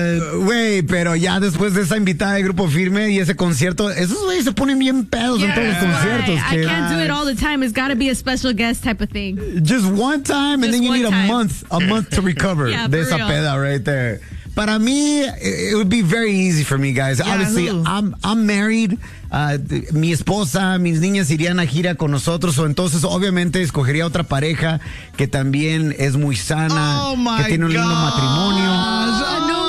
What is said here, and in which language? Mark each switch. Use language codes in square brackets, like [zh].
[es] Güey, pero ya después de esa invitada de Grupo Firme y ese concierto, esos güeyes se ponen bien pedos en todos los conciertos. [en] Right. I can't do it all the time. It's gotta be a special guest type of thing. Just one time, just and then you need time. a month to recover [es] de esa peda [en] right there. [es] Para mí, [en] it would be very easy for me, guys. Yeah, obviously, I'm married. [es] Mi esposa, mis niñas irían a gira con nosotros. O entonces, obviamente, escogería otra pareja que también es muy sana, que tiene un lindo matrimonio.